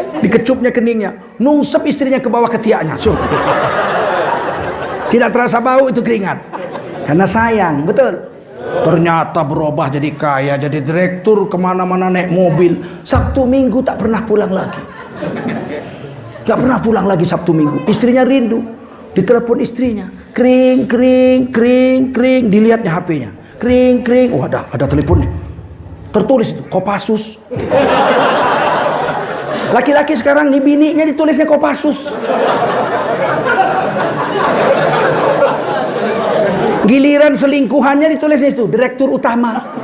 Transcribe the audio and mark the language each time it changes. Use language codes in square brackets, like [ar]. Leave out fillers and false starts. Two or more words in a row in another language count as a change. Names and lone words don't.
[id] Dikecupnya keningnya, nungsep istrinya ke bawah ketiaknya. Tidak terasa bau itu keringat, karena sayang. Betul. Ternyata berubah jadi kaya, jadi direktur, kemana-mana naik mobil. Sabtu Minggu tak pernah pulang lagi. Tak pernah pulang lagi Sabtu Minggu. Istrinya rindu, ditelepon istrinya, kring kring kring kring, dilihatnya HP-nya, kring kring. Oh ada teleponnya, tertulis itu Kopassus. Laki-laki sekarang nih bininya ditulisnya Kopassus. Giliran selingkuhannya ditulisnya itu direktur utama.